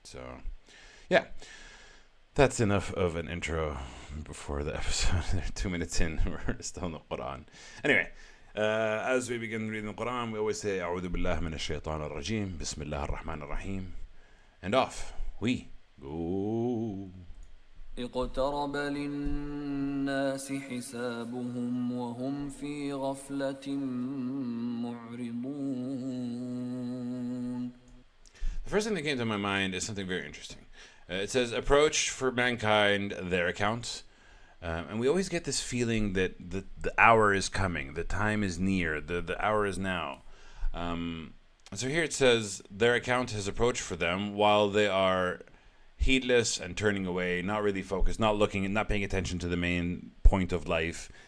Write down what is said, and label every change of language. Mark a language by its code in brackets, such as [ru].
[en] So, yeah, that's enough of an intro before the episode. 2 minutes in, we're still in the Quran. Anyway. As we begin reading the Quran, we always say, [ar] أعوذ بالله من الشيطان الرجيم, بسم الله الرحمن الرحيم, [en] and off we go. [ar] اقترب للناس حسابهم وهم في غفلة معرضون. [en] The first thing that came to my mind is something very interesting. It says, approach for mankind their accounts. And we always get this feeling that the hour is coming, the time is near, the hour is now. So here it says, their account has approached for them while they are heedless and turning away, not really focused, not looking and not paying attention to the main point of life.